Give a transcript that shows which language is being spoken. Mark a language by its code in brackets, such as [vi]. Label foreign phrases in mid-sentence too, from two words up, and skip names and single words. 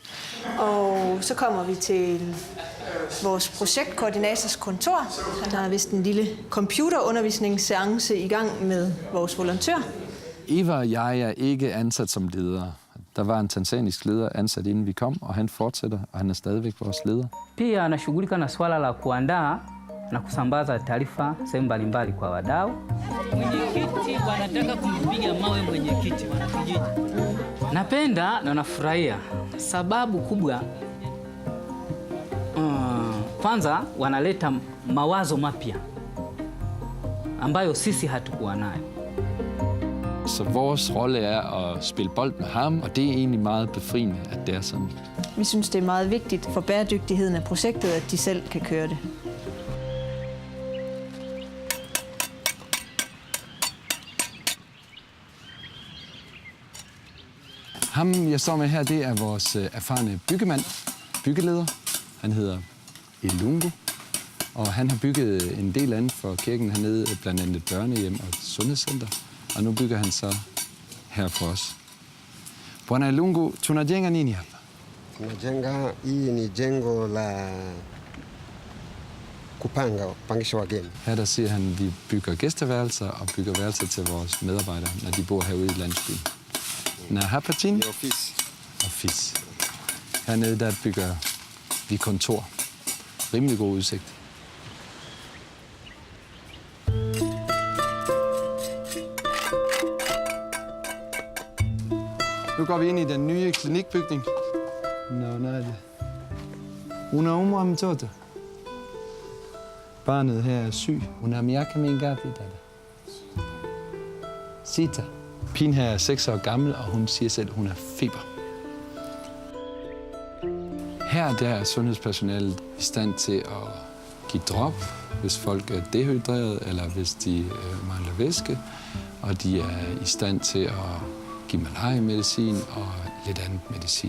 [da] Og så kommer vi til vores projektkoordinators kontor. Der er vist en lille computerundervisningsseance i gang med vores volontør. Eva og jeg er ikke ansat som ledere. Der var en tanzanisk leder ansat, inden vi kom, og han fortsætter, og han er stadigvæk vores leder. [sw] Pia anashughulika na swala la kuandaa na kusambaza taarifa sehemu mbalimbali kwa wadau. Mwenyekiti wanataka kumpiga mawe mwenyekiti wa kijiji. Napenda na nafurahia sababu kubwa, kwanza wanaleta mawazo mapya ambayo sisi hatukuwa nayo. [da] Så vores rolle er at spille bold med ham, og det er egentlig meget befriende, at det er sådan. Vi synes, det er meget vigtigt for bæredygtigheden af projektet, at de selv kan køre det. Ham, jeg står med her, det er vores erfarne byggeleder. Han hedder Elungu, og han har bygget en del andet for kirken hernede, blandt andet et børnehjem og et sundhedscenter. Og nu bygger han så her for os. [sw] Bwana Elungu, tunajenga nini hapa? Tunajenga, hii ni jengo la kupangisha wageni. [da] Her der siger han, at vi bygger gæsteværelser og bygger værelser til vores medarbejdere, når de bor herude i landsbyen. [sw] Na hapa chini? Office. [da] Hernede der bygger vi kontor. Rimelig god udsigt. Nu går vi ind i den nye klinikbygning. [sw] Unaumwa mtoto. [da] Barnet her er syg. [sw] Una miaka mingapi dada? Sita. [da] Pigen her er 6 år gammel, og hun siger selv, at hun har feber. Her der er sundhedspersonalet i stand til at give drop, hvis folk er dehydreret, eller hvis de mangler væske. Og de er i stand til at give malaria-medicin og lidt andet medicin.